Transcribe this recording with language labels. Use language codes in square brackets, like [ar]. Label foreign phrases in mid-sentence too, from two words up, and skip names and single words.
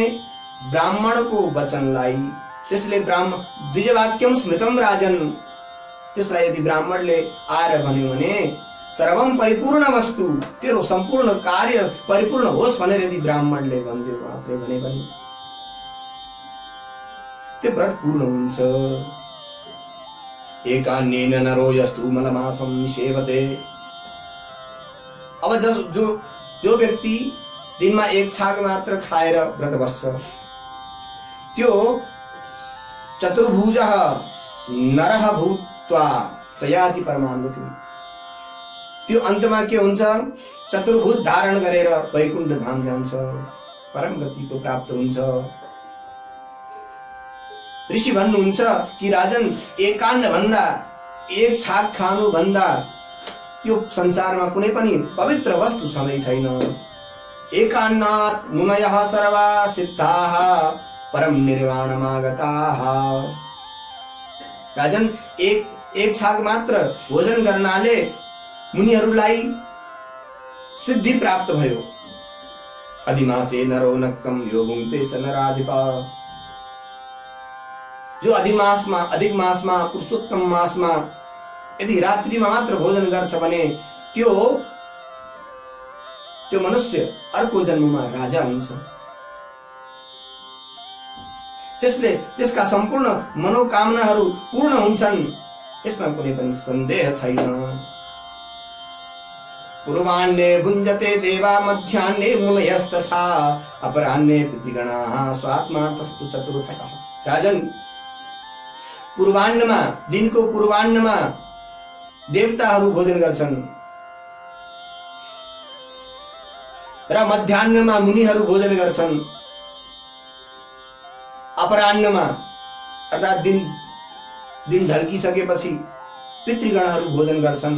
[ne] ब्राह्मणको वचनलाई त्यसले [sa] द्विजवाक्यम स्मृतम राजन, [ne] त्यसलाई यदि ब्राह्मणले आएर भन्यो भने [sa] सर्वम परिपूर्ण वस्तु, [ne] तेरो सम्पूर्ण कार्य परिपूर्ण होस् भनेर यदि ब्राह्मणले भन्दियो मात्रै भने पनि त्यो व्रत पूर्ण हुन्छ। [sa] एकान्येन नरो यस्तु मलमासं निषेवते। [ne] अब जो व्यक्ति दिनमा एक छाक मात्र खाएर व्रत बस्छ, त्यो [sa] चतुर्भुजः नरः भूत्वा सयाति परमागतिम्। [ne] त्यो अन्तमा के हुन्छ? चतुर्भुज धारण गरेर वैकुण्ठ धाम जान्छ, परम गतिको प्राप्त हुन्छ। ऋषि भन्नुहुन्छ कि राजन, एकान्न भन्दा एक छाक खानु भन्दा यो संसारमा कुनै पनि पवित्र वस्तु छँदै छैन। [sa] एकान्नात् मुनयः सर्वा सिद्धाः परम निर्वाणमागताः। [ne] राजन, एक छाक मात्र भोजन गर्नाले मुनिहरूलाई सिद्धि प्राप्त भयो। [sa] अधिमासे नरो नक्कम यो भुङ्क्ते स नराधिपा। [ne] जो अधिक मासमा पुरुषोत्तम मासमा यदि रात्रिमा मात्र भोजन गर्छ भने त्यो मनुष्य अर्को जन्ममा राजा हुन्छ। त्यसले त्यसका सम्पूर्ण मनोकामनाहरू पूर्ण हुन्छन्, यसमा कुनै पनि सन्देह छैन। [sa] पूर्वाह्ने भुञ्जते देवा मध्याह्ने मुनयस्तथा अपराह्ने पितृगणाः स्वात्मार्थस्तु चतुर्थकः। [ne] राजन, पूर्वाह्नमा, दिनको पूर्वाह्नमा देवताहरू भोजन गर्छन् र मध्याह्नमा मुनिहरू भोजन गर्छन्। अपराह्नमा अर्थात् दिन ढल्किसकेपछि पितृगणहरू भोजन गर्छन्।